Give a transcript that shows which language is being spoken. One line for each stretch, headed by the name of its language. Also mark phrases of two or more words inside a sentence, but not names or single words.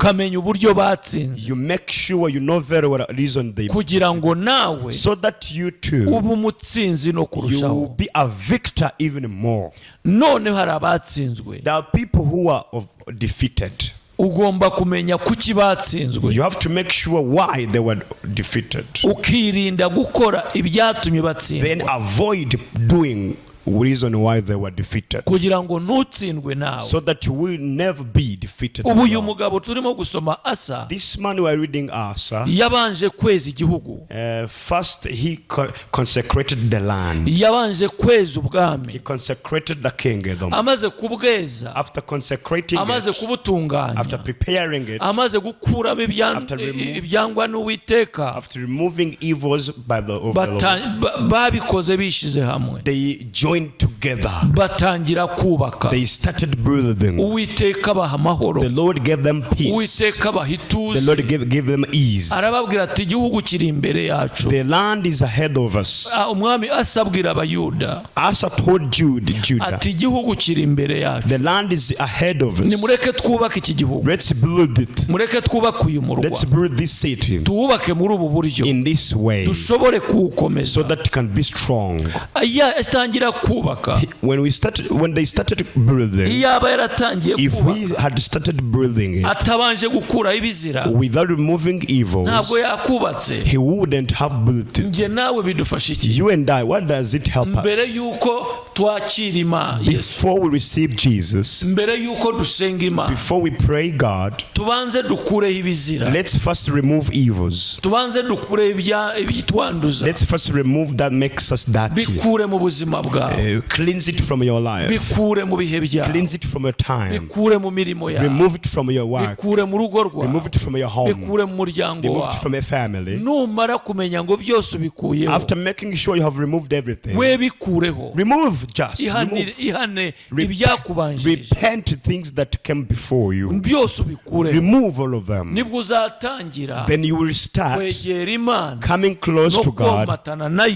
Kinyarwanda: ukamenya uburyo batsinze,
English: You make sure you know very well the reason they
Kinyarwanda: kugira ngo nawe
English: so that you too
Kinyarwanda: ube umutsinzi no
English: you will
Kinyarwanda: kurushaho.
English: be a victor even more.
Kinyarwanda: Noneho hari abatsinzwe,
English: There are people who are defeated.
Kinyarwanda: ugomba kumenya kuki batsinzwe,
English: You have to make sure why they were defeated.
Kinyarwanda: ukirinda gukora ibyatumye
English: Then
Kinyarwanda: batsindwa,
English: avoid doing reason why they were defeated,
Kinyarwanda: kugira ngo ntutsindwe nawe.
English: so that you will never be defeated.
Kinyarwanda: Ubu
English: as
Kinyarwanda: uyu
English: well.
Kinyarwanda: mugabo turimo gusoma Asa
English: This man we are reading Asa.
Kinyarwanda: yabanje kweza igihugu,
English: First he consecrated the land.
Kinyarwanda: yabanje kweza
English: He
Kinyarwanda: ubwami,
English: consecrated the kingdom.
Kinyarwanda: amaze kubweza,
English: After consecrating
Kinyarwanda: amaze
English: it,
Kinyarwanda: kubutunganya,
English: after preparing it,
Kinyarwanda: amaze gukuramo
English: After
Kinyarwanda: ibyangwa n'Uwiteka,
English: after removing evils of the Lord,
Kinyarwanda: babikoze bishize hamwe.
English: they joined joined together.
Kinyarwanda: batangira kubaka.
English: They started building.
Kinyarwanda: Uwiteka abaha amahoro.
English: The Lord gave them peace.
Kinyarwanda: Uwiteka abaha
English: The
Kinyarwanda: ituze.
English: Lord gave them ease.
Kinyarwanda: arababwira ati igihugu kiri imbere yacu.
English: The land is ahead of us.
Kinyarwanda: umwami asabwira abayuda
English: Asa told Judah,
Kinyarwanda: ati igihugu kiri imbere yacu.
English: the land is ahead of us.
Kinyarwanda: nimureke twubake iki gihugu.
English: Let's build it.
Kinyarwanda: mureke twubake uyu murwa.
English: Let's build this city
Kinyarwanda: tuwubake muri ubu buryo
English: in this way
Kinyarwanda: dushobore kuwukomeza.
English: so that it can be strong.
Kinyarwanda: atangira kubaka.
English: When they started building,
Kinyarwanda: iyaba yaratangiye
English: if we
Kinyarwanda: kubaka
English: had started building it
Kinyarwanda: atabanje gukuraho ibizira
English: without removing evils,
Kinyarwanda: ntabwo yakubatse.
English: he wouldn't have built it.
Kinyarwanda: njye nawe bidufasha iki?
English: You and I, what does it help
Kinyarwanda: mbere
English: us?
Kinyarwanda: yuko twakira Imana Yesu,
English: Before we receive Jesus,
Kinyarwanda: mbere yuko dusenga Imana,
English: before we pray God,
Kinyarwanda: tubanze dukureho ibizira.
English: let's first remove evils.
Kinyarwanda: tubanze dukureho ibyitwanduza.
English: Let's first remove that makes us dirty.
Kinyarwanda: bikure mu buzima bwawe.
English: Cleanse it from your life.
Kinyarwanda: bikure mu bihe byawe.
English: Cleanse it from your time.
Kinyarwanda: bikure mu mirimo yawe.
English: Remove it from your work.
Kinyarwanda: bikure mu rugo rwawe.
English: Remove it from your home.
Kinyarwanda: bikure mu muryango
English: Remove
Kinyarwanda: wawe.
English: it from your family.
Kinyarwanda: numara kumenya ngo byose ubikuyeho,
English: After making sure you have removed everything,
Kinyarwanda: we bikureho.
English: remove just.
Kinyarwanda: ihane ibyakubanjirije.
English: Repent things that came before you.
Kinyarwanda: byose ubikureho.
English: Remove all of them.
Kinyarwanda: nibwo uzatangira
English: Then you will start
Kinyarwanda: kwegera Imana
English: coming close
Kinyarwanda: no
English: to God
Kinyarwanda: komatana nayo